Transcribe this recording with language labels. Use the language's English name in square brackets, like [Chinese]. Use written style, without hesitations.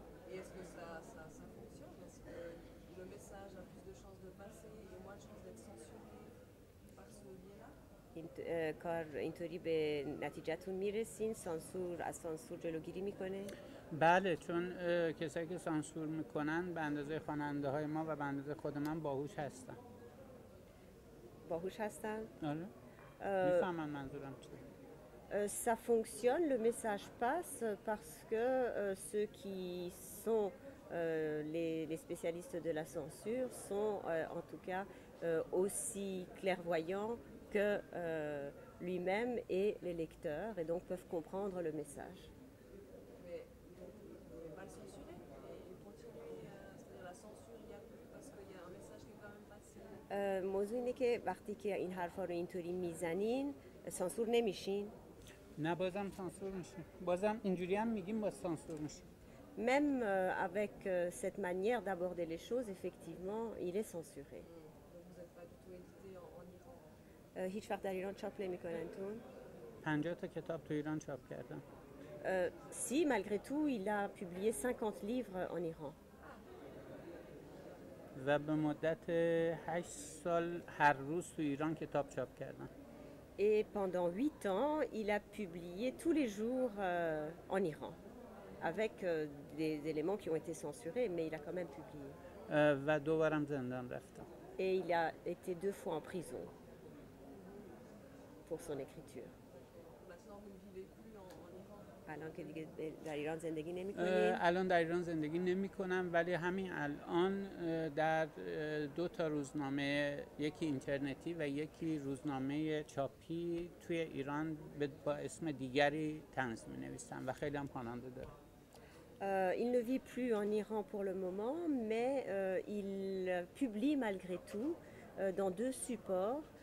[French] Et est-ce que ça fonctionne? Est-ce que le message a plus de chances de passer et moins de chances d'être censuré par ce biais-là? [Persian] کار اینطوری به نتیجهتون میرسین؟ از سانسور جلوگیری میکنه؟ بله، چون کسایی که سانسور میکنن به اندازه خواننده های ما و به اندازه خود من باهوش هستن. باهوش هستن؟ آره. میفهمن منظورم چیه. [French] Ça fonctionne, le message passe parce que ceux qui sont les spécialistes de la censure sont en tout cas aussi clairvoyants que lui-même et les lecteurs et donc peuvent comprendre le message. Mais donc, vous ne pouvez pas le censurer et continuer, c'est-à-dire la censure, il n'y a plus parce qu'il y a un message qui est quand même passé. [Persian] موضوع اینه که وقتی که این حرفا رو اینطوری میزنین سانسور نمیشین؟ نه، بازم سانسور میشیم. بازم اینجوری هم میگیم باز سانسور میشیم. [French] Même avec cette manière d'aborder les choses, effectivement, il est censuré. Donc vous n'êtes pas du tout édité en Iran? [Persian] هیچ وقت در ایران چاپ نمی‌کننتون؟ 50 تا کتاب تو ایران چاپ کردم. [French] Si, malgré tout, il a publié 50 livres en Iran. [Persian] و به مدت 8 سال هر روز تو ایران کتاب چاپ کردم. [French] Et pendant 8 ans, il a publié tous les jours en Iran, avec des éléments qui ont été censurés, mais il a quand même publié. [Persian] و دوبارم زندان رفتم. [French] Et il a été 2 fois en prison pour son écriture. Maintenant, vous ne vivez plus en Iran? [Persian] الان که دیگه در ایران زندگی نمی‌کنید؟ الان در ایران زندگی نمی کنم، ولی همین الان در 2 تا روزنامه، یکی اینترنتی و یکی روزنامه چاپی توی ایران با اسم دیگری طنز می نویسم و خیلی هم خواننده دارم. [French] Il ne vit plus en Iran pour le moment, mais il publie malgré tout dans 2 supports.